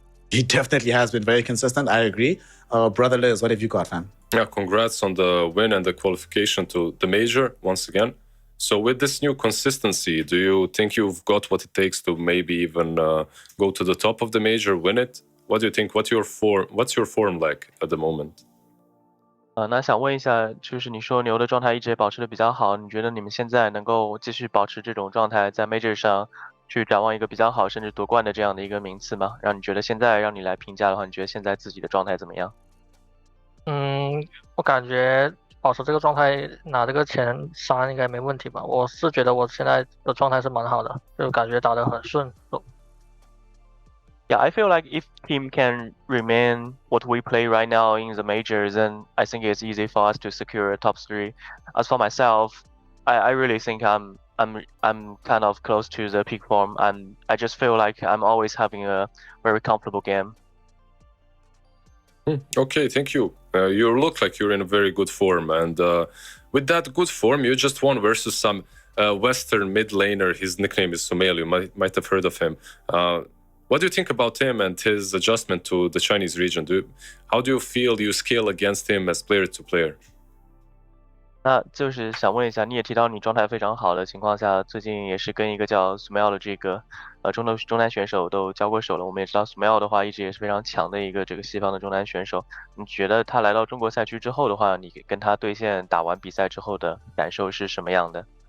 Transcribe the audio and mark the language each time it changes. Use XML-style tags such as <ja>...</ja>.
<en>He definitely has been very consistent. I agree. Brother Liz, what have you got, man? Yeah, congrats on the win and the qualification to the major once again. So with this new consistency, do you think you've got what it takes to maybe even go to the top of the major, win it? What do you think? What's your form like at the moment?</en> <zh>那想问一下，就是你说牛的状态一直保持的比较好，你觉得你们现在能够继续保持这种状态，在 major 上去展望一个比较好，甚至夺冠的这样的一个名次吗？让你觉得现在来评价的话，你觉得现在自己的状态怎么样？我感觉保持这个状态，拿这个前3应该没问题吧？我是觉得我现在的状态是蛮好的，就感觉打得很顺。</zh> <en>Yeah, I feel like if team can remain what we play right now in the majors, then I think it's easy for us to secure a top 3. As for myself, I really think I'm kind of close to the peak form, and I just feel like I'm always having a very comfortable game. Okay, thank you. You look like you're in a very good form, and with that good form, you just won versus some Western mid laner. His nickname is Sumail. You might have heard of him. What do you think about him and his adjustment to the Chinese region? How do you feel you scale against him as player to player?</en> <zh>那就是想问一下，你也提到你状态非常好的情况下，最近也是跟一个叫 Smile 的这个中单选手都交过手了。我们也知道 Smile 的话一直也是非常强的一个这个西方的中单选手。你觉得他来到中国赛区之后的话，你跟他对线打完比赛之后的感受是什么样的？</zh>